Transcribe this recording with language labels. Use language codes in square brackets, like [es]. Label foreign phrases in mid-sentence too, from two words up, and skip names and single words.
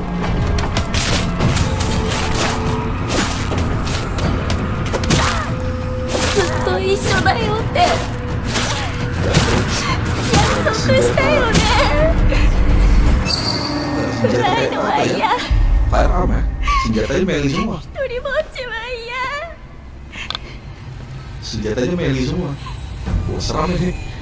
[ja] ずっと一緒だよって約束したよね。暗いのは嫌。 [id] Firearm ya? Senjatanya melee semua. [ja] 一人ぼっちは嫌。 [id] Senjatanya melee semua. Wah, seram ini.